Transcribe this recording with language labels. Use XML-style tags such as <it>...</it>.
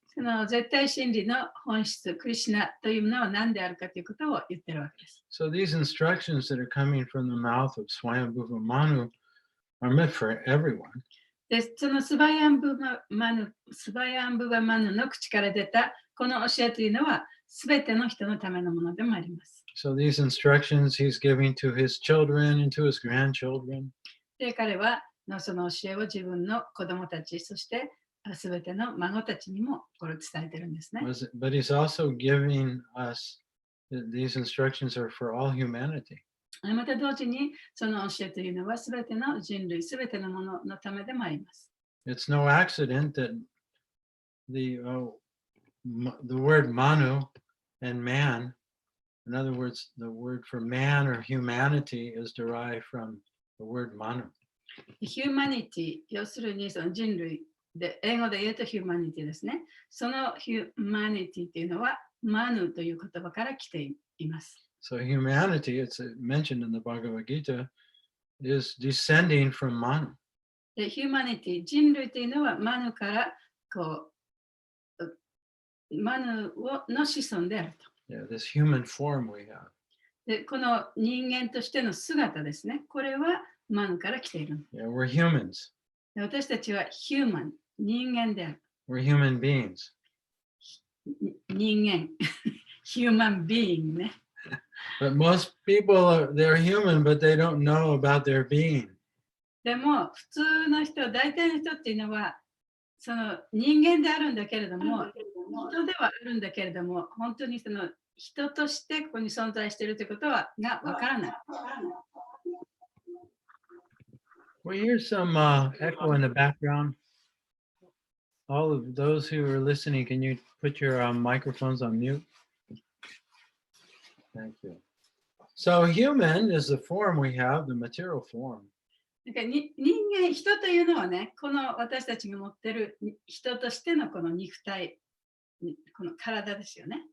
<ja>その絶対真理の本質、クリシュナというものは何であるかということを言ってるわけです。</ja> <en>So these instructions that are coming from the mouth of Swayambhuva Manu are meant for everyone.</en> <ja>でそのスバヤンブバマヌの口から出たこの教えというのはすべての人のためのものでもあります。</ja> <en>So these instructions he's giving to his children and to his grandchildren.</en> <ja>で彼はその教えを自分の子供たち、そしてすべての孫たちにもこれを伝えてるんですね。</ja> <en>But he's also giving us these instructions are for all humanity.</en> <ja>また同時にその教えというのはすべての人類、すべてのもののためでもあります。</ja> <en>It's no accident that the word manu and man, in other words, the word for man or humanity is derived from the word manu.</en> <ja>ヒューマニティ、要するにその人類で、英語で言うとヒューマニティですね。そのヒューマニティというのはマヌという言葉から来ています。</ja> <en>So humanity, it's mentioned in the Bhagavad Gita, is descending from manu.</en> <ja>でヒューマニティ、人類というのはマヌからマヌの子孫であると。</ja> <en>Yeah, this human form we have.</en> <ja>でこの人間としての姿ですね。これはマヌから来ている。</ja> <en>Yeah, we're humans.</en> <ja>で私たちはヒューマン、人間である。</ja> <en>We're human beings.</en> <ja>人間、ヒューマンビーンね。</ja> <en>But most people they're human, but they don't know about their being.</en> <ja>でも普通の人、大体の人っていうのはその人間であるんだけれども、人ではあるんだけれども、本当にその人としてここに存在しているということがわからない。</ja> <en>We hear some echo in the background. All of those who are listening, can you put your microphones on mute? Thank you. So human is the form we have, the material form.</en> <ja>人間、人というのはね、この私たちが持っている人としてのこの肉体、この体ですよね。</ja>